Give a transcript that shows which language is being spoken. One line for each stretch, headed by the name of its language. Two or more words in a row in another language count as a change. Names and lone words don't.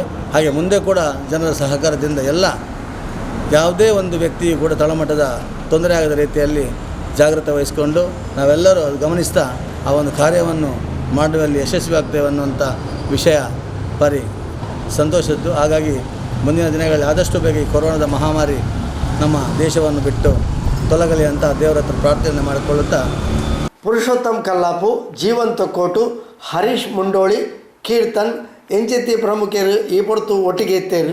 Kannada: ಹಾಗೆ ಮುಂದೆ ಕೂಡ ಜನರ ಸಹಕಾರದಿಂದ ಯಾವುದೇ ಒಂದು ವ್ಯಕ್ತಿಯು ಕೂಡ ತಳಮಟ್ಟದ ತೊಂದರೆ ಆಗದ ರೀತಿಯಲ್ಲಿ ಜಾಗ್ರತೆ ವಹಿಸಿಕೊಂಡು ನಾವೆಲ್ಲರೂ ಅದು ಗಮನಿಸ್ತಾ ಆ ಒಂದು ಕಾರ್ಯವನ್ನು ಮಾಡುವಲ್ಲಿ ಯಶಸ್ವಿ ಆಗ್ತೇವೆ ಅನ್ನುವಂಥ ವಿಷಯ ಭಾರಿ ಸಂತೋಷದ್ದು. ಹಾಗಾಗಿ ಮುಂದಿನ ದಿನಗಳಲ್ಲಿ ಆದಷ್ಟು ಬೇಗ ಈ ಕೊರೋನಾದ ಮಹಾಮಾರಿ ನಮ್ಮ ದೇಶವನ್ನು ಬಿಟ್ಟು ತೊಲಗಲಿ ಅಂತ ದೇವರ ಹತ್ರ ಪ್ರಾರ್ಥನೆ ಮಾಡಿಕೊಳ್ಳುತ್ತಾ,
Tulu: ಪುರುಷೋತ್ತಮ್ ಕಲ್ಲಾಪು, ಜೀವನ್ ತೊಕ್ಕೋಟು, ಹರೀಶ್ ಮುಂಡೋಳಿ, ಕೀರ್ತನ್ ಎಂಚಿತಿ ಪ್ರಮುಖರು ಈ ಪೊರ್ತು ಒಟ್ಟಿಗೆ ಇತ್ತೇರು.